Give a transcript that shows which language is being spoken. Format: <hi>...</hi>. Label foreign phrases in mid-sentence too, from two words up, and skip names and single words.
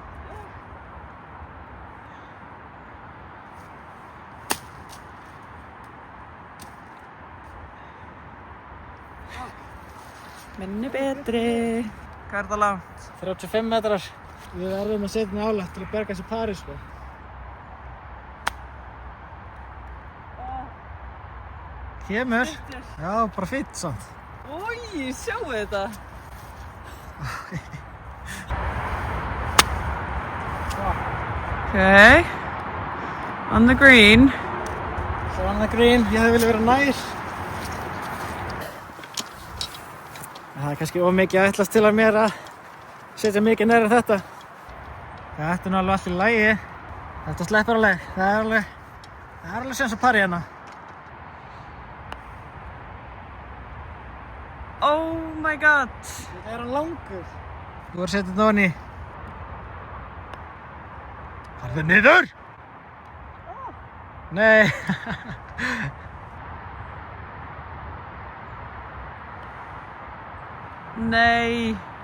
<is>Minni betri. Hvað er það langt? 35 metrar. Við verðum að setja henni álægt til að berga þessu pari, sko. Kemur. Já, bara fínt samt. Új, sjáu þetta. Okay.</is> <en>On the green. Svo on the green.</en> <is>Ég hefði viljað vera nær. Það er kannski of mikið að ætlast til að mér að setja mikið nær en þetta. Þetta er nú alveg allt í lagi. Þetta sleppur alveg. Það er alveg séns að pari hérna.</is> <en>Oh my god.</en> <is>Þetta er hann langur. Þú voru að setja þetta ofan í. Farðu niður! Nei. Nei.</is>